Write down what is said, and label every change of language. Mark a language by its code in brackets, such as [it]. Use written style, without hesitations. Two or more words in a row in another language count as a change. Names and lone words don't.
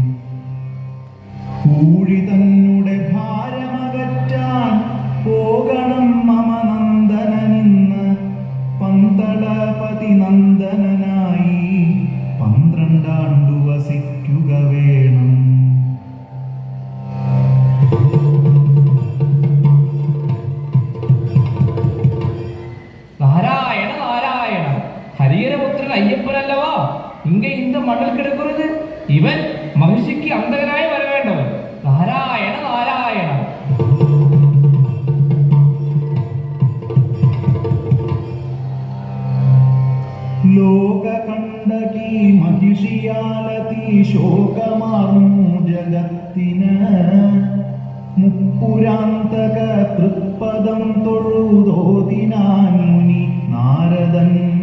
[ml] കൂഴി തന്നെ ഭാരമകറ്റാൻ പോകണം മമ നന്ദനനിന്ന് പന്തളപതി നന്ദനനായി 12 ആണ്ടു വസിക്കുക വേണം. [ta] நாராயண நாராயண, ஹரியரபுத்திரன் ஐயப்பனல்லவா இங்கே இந்த மண்ணில் கிடக்கிறது? இவன் மகிழ்ச்சிக்கு அந்தகனாய் வர வேண்டவன். நாராயண நாராயண. [ml] ലോകകണ്ടകി മഹിഷിയാലതി ശോകമാർന്നു ജഗത്തിന് മുപ്പുരാന്തക തൃപ്പദം തൊഴുതോതിനാൻ മുനി നാരദൻ.